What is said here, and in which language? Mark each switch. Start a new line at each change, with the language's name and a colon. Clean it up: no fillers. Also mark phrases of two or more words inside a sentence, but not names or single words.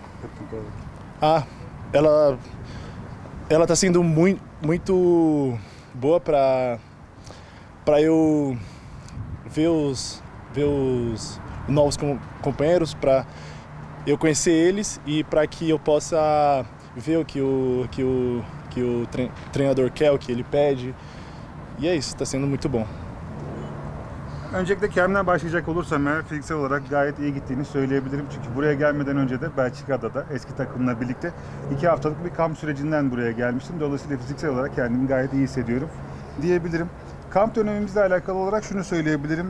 Portuguese: Ah, ela está sendo muito boa para eu ver os novos companheiros, para eu conhecer eles e para que eu possa ver o que o treinador quer, o que ele pede. E é isso, está sendo muito bom.
Turkish: Öncelikle kendimden başlayacak olursam eğer fiziksel olarak gayet iyi gittiğini söyleyebilirim. Çünkü buraya gelmeden önce de Belçika'da da eski takımla birlikte 2 haftalık bir kamp sürecinden buraya gelmiştim. Dolayısıyla fiziksel olarak kendimi gayet iyi hissediyorum diyebilirim. Kamp dönemimizle alakalı olarak şunu söyleyebilirim.